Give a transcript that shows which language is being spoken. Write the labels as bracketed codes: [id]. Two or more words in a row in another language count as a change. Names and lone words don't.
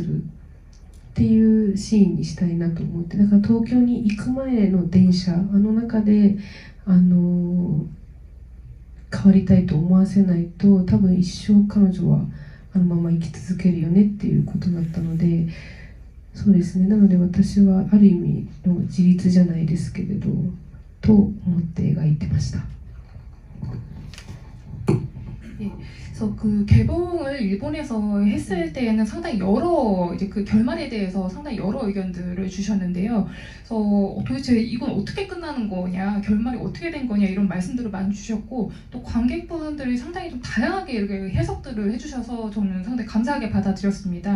[ja] るっていうシーンにしたいなと思って、だから東京に行く前の電車中で変わりたいと思わせないと多分一生彼女はあのまま生き続けるよねっていうことだったので、そうですね、なので私はある意味の自立じゃないですけれどと思って描いてました。 [ko] 그래서 그 개봉을 일본에서 했을 때에는 상당히 여러 이제 그 결말에 대해서 상당히 여러 의견들을 주셨는데요. 그래서 도대체 이건 어떻게 끝나는 거냐, 결말이 어떻게 된 거냐 이런 말씀들을 많이 주셨고 또 관객분들이 상당히 좀 다양하게 이렇게 해석들을 해주셔서 저는 상당히 감사하게 받아들였습니다.